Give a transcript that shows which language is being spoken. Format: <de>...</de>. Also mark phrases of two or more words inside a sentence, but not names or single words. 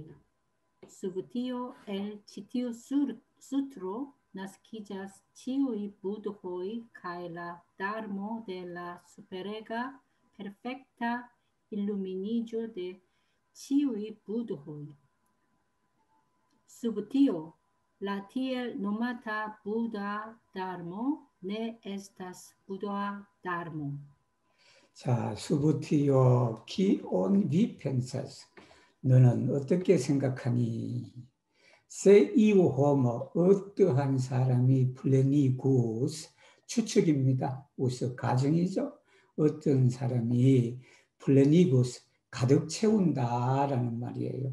<eo>Sub tio el ĉi tiu sutro naskiĝas ĉiuj budhoj kaj la darmo de la superega perfekta illuminiĝo de ĉiuj budhoj. Sub tio la tiel nomata Buddha Dharmo ne estas Buddha Dharmo. 자, Subtio kion vi pensas.</eo> <ko>너는 어떻게 생각하니?</ko> <eo>se iu homo</eo> <ko>어떠한 사람이 플레니구스 추측입니다. 우스 가정이죠. 어떤 사람이 플레니구스 가득 채운다라는 말이에요.</ko>